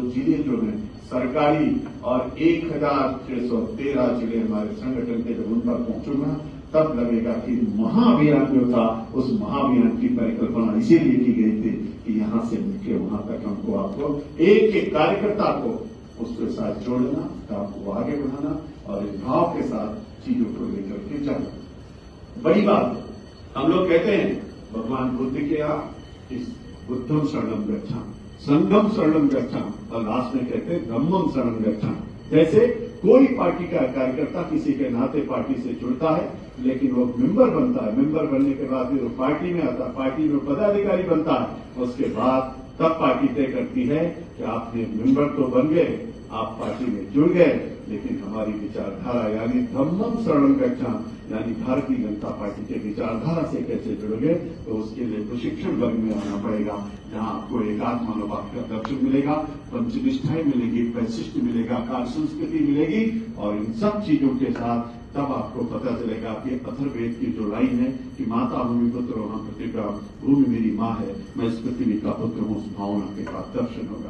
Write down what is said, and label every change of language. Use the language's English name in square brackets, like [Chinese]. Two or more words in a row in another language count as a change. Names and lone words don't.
[Hindi] जिले जो हैं सरकारी और 1,613 जिले हमारे संगठन के जब उन पर पहुंचूंगा तब लगेगा कि महाअभियान जो था उस महाअभियान की परिकल्पना इसीलिए की गई थी कि यहां से निकले वहां तक हमको आपको एक एक कार्यकर्ता को उसके साथ जोड़ना, काम को आगे बढ़ाना और इस भाव के साथ चीजों को लेकर के जाना। बड़ी बात हम लोग कहते हैं भगवान बुद्ध के यहाँ इस [Pali] बुद्धम शरणम गच्छामि, संघम शरणम गच्छामि [Hindi] और लास्ट में कहते हैं [Pali] धम्मम शरणम गच्छामि। [Hindi] जैसे कोई पार्टी का कार्यकर्ता किसी के नाते पार्टी से जुड़ता है, लेकिन वो मेंबर बनता है, मेंबर बनने के बाद फिर वो पार्टी में आता है, पार्टी में पदाधिकारी बनता है, उसके बाद तब पार्टी तय करती है कि आपने मेंबर तो बन गए, आप पार्टी में जुड़ गए, लेकिन हमारी विचारधारा यानी [Pali] धम्मम शरणम गच्छामि [Hindi] यानी भारतीय जनता पार्टी के विचारधारा से कैसे जुड़ोगे, तो उसके लिए प्रशिक्षण वर्ग में आना पड़ेगा, जहां आपको एकात्म मनोभाव का दर्शन मिलेगा, पंचनिष्ठाएं मिलेगी, वैशिष्ट मिलेगा, कार्य संस्कृति मिलेगी और इन सब चीजों के साथ तब आपको पता चलेगा कि अथर्ववेद की जो लाइन है कि [Sanskrit] माता भूमि पुत्र [Hindi] वहां प्रतिका, भूमि मेरी माँ है, मैं इस पृथ्वी का पुत्र हूं, उस भावना के बाद दर्शन होगा।